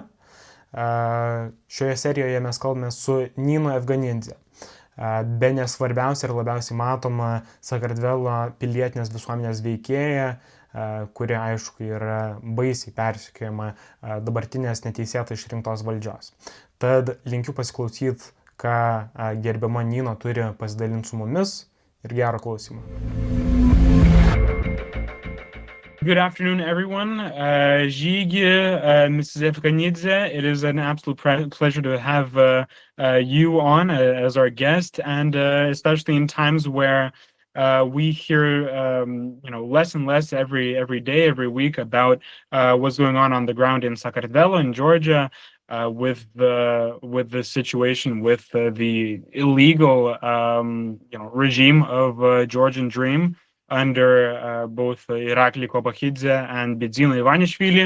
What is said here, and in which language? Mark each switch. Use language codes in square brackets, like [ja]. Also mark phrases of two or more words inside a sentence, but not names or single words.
[lt] Šioje serijoje mes kalbame su Nino Evgenidze, bene svarbiausia ir labiausiai matoma Sakartvelo pilietinės visuomenės veikėja, kuri, aišku, yra baisiai persekiojama dabartinės neteisėtai išrinktos valdžios. Tad linkiu pasiklausyti, ką gerbiama Nino turi pasidalinti su mumis ir gero klausimo. [en] Good afternoon, everyone. Mrs. Evgenidze, it is an absolute pleasure to have you on as our guest, and especially in times where we hear, less and less every day, every week about what's going on the ground in Sakartvelą, in Georgia, with the situation with the illegal, regime of Georgian Dream under both Irakli Kobachidze and Nino Evgenidze.